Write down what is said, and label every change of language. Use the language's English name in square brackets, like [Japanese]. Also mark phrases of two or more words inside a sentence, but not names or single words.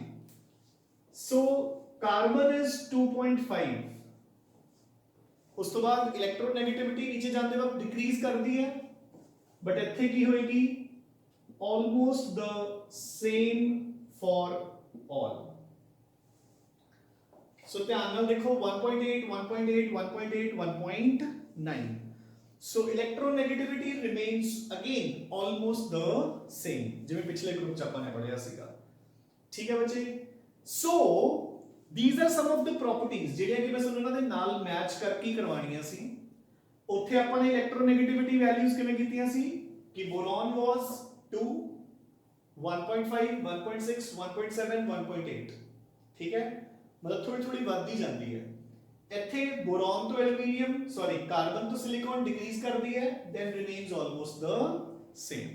[English] so carbon is [Punjabi] 2.5, ਉਸ ਤੋ ਬਾਦ ਇਲੈਕਟ੍ਰੋਨੈਗੇਟਿਵਿਟੀ ਨੀਚੇ ਜਾਤੇ ਵਕਤ ਡਿਕ੍ਰੀਜ਼ ਕਰ ਦੀ ਹੈ, ਬਟ ਇੱਥੇ ਕੀ ਹੋਏਗੀ [English] almost the same for all. [Punjabi] ਸੋ ਧਿਆਨ ਨਾਲ ਦੇਖੋ 1.8 1.8 1.8 1.9, [English] so electronegativity remains again almost the same, [Punjabi] ਜਿਵੇਂ ਪਿਛਲੇ ਗਰੁੱਪ ਚ ਆਪਾਂ ਨੇ ਪੜਿਆ ਸੀਗਾ, ਠੀਕ ਹੈ ਬੱਚੇ। [English] so these are some of the properties [Punjabi] ਜਿਹੜੀਆਂ ਕਿ ਮੈਂ ਤੁਹਾਨੂੰ ਉਹਨਾਂ ਦੇ ਨਾਲ ਮੈਚ ਕਰਕੇ ਕਰਵਾਉਣੀਆਂ ਸੀ। ਉੱਥੇ ਆਪਾਂ ਨੇ ਇਲੈਕਟ੍ਰੋਨੈਗੇਟਿਵਿਟੀ ਵੈਲਿਊਜ਼ ਕਿਵੇਂ ਕੀਤੀਆਂ ਸੀ ਕਿ [English] boron was [Punjabi] 2 1.5 1.6 1.7 1.8, [Hindi] ठीक है, मतलब थोड़ी थोड़ी बढ़ती जाती है। [Punjabi] ਇੱਥੇ ਬੋਰੋਨ ਤੋ ਐਲੂਮੀਨੀਅਮ ਸੌਰੀ ਕਾਰਬਨ ਤੋ ਸਿਲੀਕਾਨ ਡਿਕ੍ਰੀਜ਼ ਕਰ ਦੀ ਹੈ, [English] then remains almost the same.